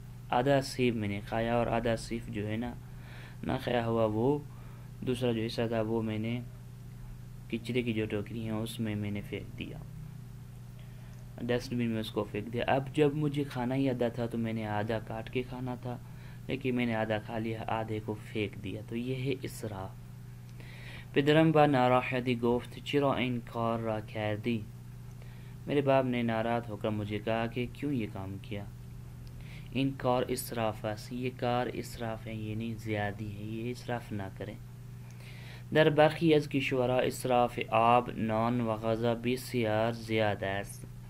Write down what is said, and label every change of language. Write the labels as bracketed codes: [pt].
[ur] آدھا سیب میں نے کھایا اور آدھا سیب جو ہے نہ کھایا ہوا وہ دوسرا جو حصہ تھا وہ میں نے کچرے کی جو ٹوکری ہیں اس میں نے پھینک دیا، ڈسٹ بن میں اس کو پھینک دیا. اب جب مجھے کھانا ہی آدھا تھا تو میں نے آدھا کاٹ کے کھانا تھا، لیکن میں نے آدھا کھا لیا، آدھے کو پھینک دیا. تو یہ ہے اسراف. [fa] پدرم با ناراحتی گفت چرا این کار را کردی. [ur] میرے باپ نے ناراض ہو کر مجھے کہا کہ کیوں یہ کام کیا. [fa] ان کار اسراف است، [ur] یہ کار اسراف ہے، یعنی زیادی ہے، یہ اسراف نہ کریں. [fa] در برخی از کشورها اسراف آب، نان و غذا بسیار زیادہ است.